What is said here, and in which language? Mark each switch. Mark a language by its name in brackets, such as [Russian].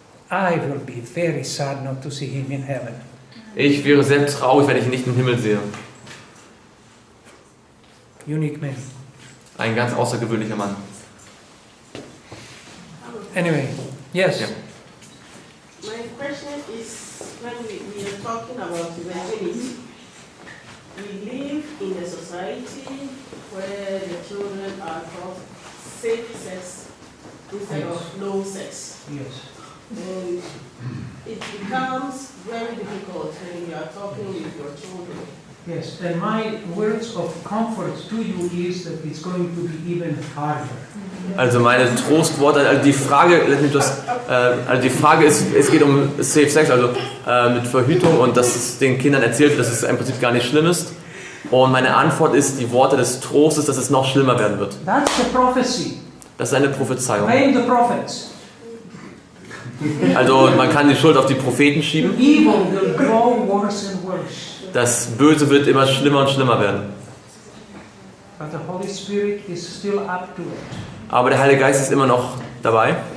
[English] I will be very sad not to see him in heaven. [German] Ich wäre sehr traurig, wenn ich ihn nicht im Himmel sehe. [English] Unique man. [German] Ein ganz außergewöhnlicher Mann. [English] Anyway, yes. [German] Ja. [English] My question is, when we are talking about humanity, we live in a society where the children are taught safe sex instead of no sex. Yes. And it becomes very difficult when you are talking with your children. Yes, and my words of comfort to you is that it's going to be even harder. [German] Also meine Trostworte, also die Frage, die Frage ist, es geht um Safe Sex, also mit Verhütung und dass es den Kindern erzählt wird, dass es im Prinzip gar nicht schlimm ist. Und meine Antwort ist die Worte des Trostes, dass es noch schlimmer werden wird. [English] That's the prophecy. [German] Das ist eine Prophezeiung. [English] Blame the prophets. [German] Also man kann die Schuld auf die Propheten schieben. [English] Evil will grow worse and worse. [German] Das Böse wird immer schlimmer und schlimmer werden. [English] But the Holy Spirit is still up to it. [German] Aber der Heilige Geist ist immer noch dabei.